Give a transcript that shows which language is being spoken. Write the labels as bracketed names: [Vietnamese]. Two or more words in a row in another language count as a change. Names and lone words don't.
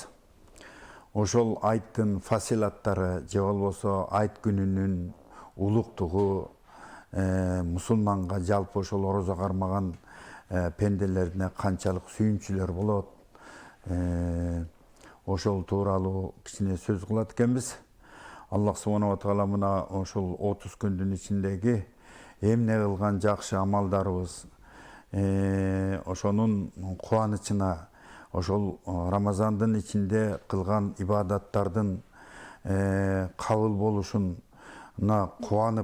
[Kyrgyz] Ошол айттын фасилаттары же болбосо айт күнүнүн улуктугу мусулманга жалпы ошол орозо кармаган пенделерине канчалык сүйүнчүлөр болот, ошол тууралуу кичине сөз кылат экенбиз. [Arabic] الله سبحانه وتعالى [Kyrgyz] мына ошол 30 күндүн ичиндеги эмне кылган жакшы амалдарыбыз, ошонун кубанычына, ошол Рамазандын ичинде кылган ибадаттардын кабыл болушуна кубанып,